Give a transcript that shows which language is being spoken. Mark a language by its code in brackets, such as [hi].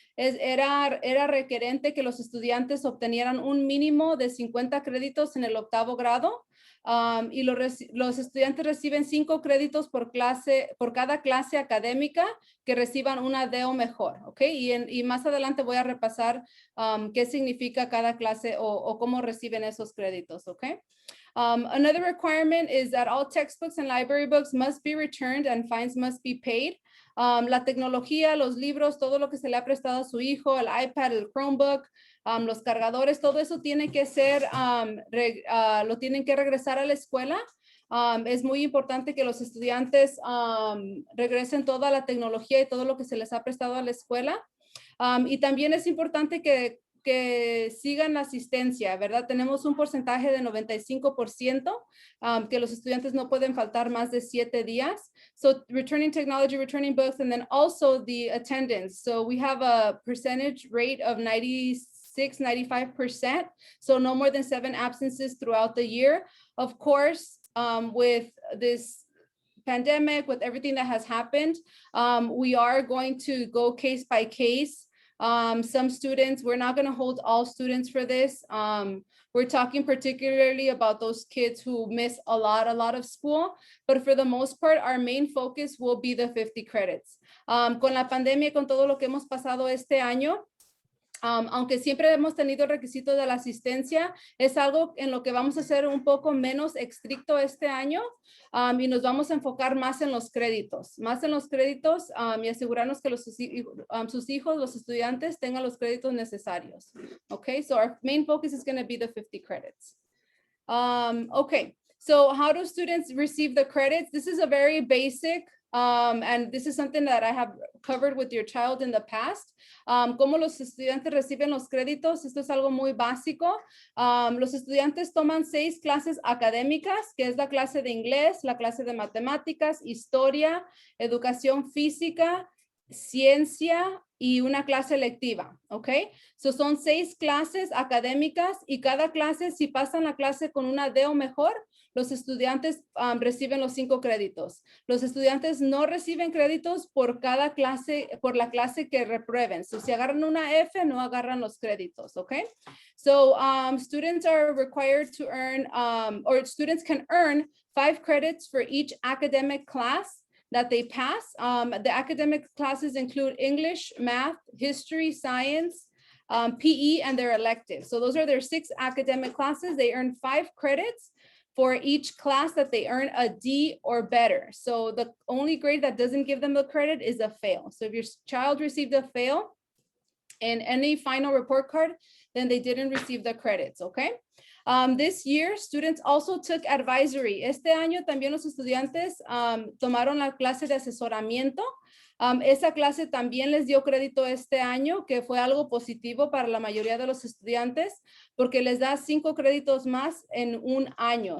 [es] Era requerente que los estudiantes obtenieran un mínimo de 50 créditos en el 8º grado. Y los estudiantes reciben 5 créditos por cada clase académica que reciban una D o mejor, ¿ok? Y más adelante voy a repasar qué significa cada clase o cómo reciben esos créditos, ¿ok? [en] Another requirement is that all textbooks and library books must be returned and fines must be paid. [es] La tecnología, los libros, todo lo que se le ha prestado a su hijo, el iPad, el Chromebook, los cargadores, todo eso tiene que ser, lo tienen que regresar a la escuela. Es muy importante que los estudiantes regresen toda la tecnología y todo lo que se les ha prestado a la escuela. Y también es importante que sigan la asistencia, ¿verdad? Tenemos un porcentaje de 95% que los estudiantes no pueden faltar más de 7 días. [en] So returning technology, returning books, and then also the attendance. So we have a percentage rate of 95%. So no more than 7 absences throughout the year. Of course, with this pandemic, with everything that has happened, we are going to go case by case. Some students, we're not going to hold all students for this. We're talking particularly about those kids who miss a lot of school, but for the most part, our main focus will be the 50 credits. [es] Con la pandemia, con todo lo que hemos pasado este año, aunque siempre hemos tenido el requisito de la asistencia, es algo en lo que vamos a ser un poco menos estricto este año y nos vamos a enfocar más en los créditos y asegurarnos que sus hijos, los estudiantes, tengan los créditos necesarios. [en] Okay, so our main focus is going to be the 50 credits. Okay, so how do students receive the credits? This is a very basic and this is something that I have covered with your child in the past. [es] Cómo los estudiantes reciben los créditos. Esto es algo muy básico. Los estudiantes toman 6 clases académicas, que es la clase de inglés, la clase de matemáticas, historia, educación física, ciencia y una clase electiva, ¿ok? So son 6 clases académicas y cada clase, si pasan la clase con una D o mejor, los estudiantes reciben los 5 créditos. Los estudiantes no reciben créditos por cada clase, por la clase que reprueben. So, si agarran una F, no agarran los créditos, okay? [en] So, students are required to earn, or students can earn 5 credits for each academic class that they pass. The academic classes include English, math, history, science, PE, and their electives. So, those are their 6 academic classes. They earn 5 credits for each class that they earn a D or better. So the only grade that doesn't give them the credit is a fail. So if your child received a fail in any final report card, then they didn't receive the credits, okay? This year, students also took advisory. [es] Este año también los estudiantes tomaron la clase de asesoramiento. Esa clase también les dio crédito este año, que fue algo positivo para la mayoría de los estudiantes, porque les da 5 créditos más en un año.